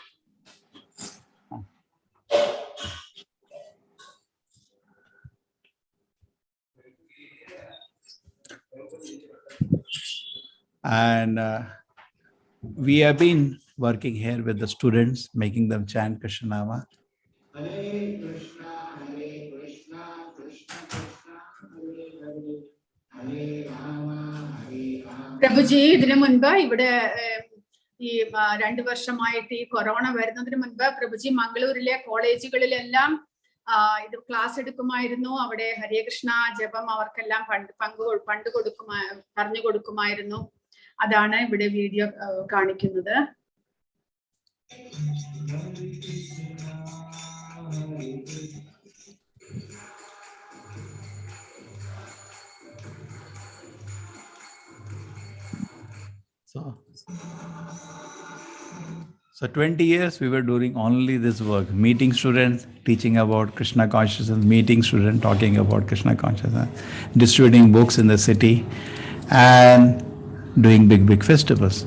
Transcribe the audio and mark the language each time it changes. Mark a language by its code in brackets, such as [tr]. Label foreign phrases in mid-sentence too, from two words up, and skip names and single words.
[en] And we have been working here with the students, making them chant Krishna Nama. [sa] Hare Krishna, Krishna Krishna, Hare Hare, Hare Rama, Hare Rama. [ml] പ്രഭുജി, ഇതിനു മുൻപ് ഇവിടെ ഈ 2 വർഷമായിട്ട് ഈ കൊറോണ വരുന്നതിന് മുൻപ് പ്രഭുജി മംഗളൂരിലെ കോളേജുകളിലെല്ലാം ഇത് ക്ലാസ് എടുക്കുമായിരുന്നു. അവിടെ ഹരേ കൃഷ്ണ ജപം അവർക്കെല്ലാം പറഞ്ഞു കൊടുക്കുമായിരുന്നു. അതാണ് ഇവിടെ വീഡിയോ കാണിക്കുന്നത്. [en] So 20 years we were doing only this work, meeting students, teaching about Krishna consciousness, meeting students, talking about Krishna consciousness, distributing books in the city, and doing big festivals.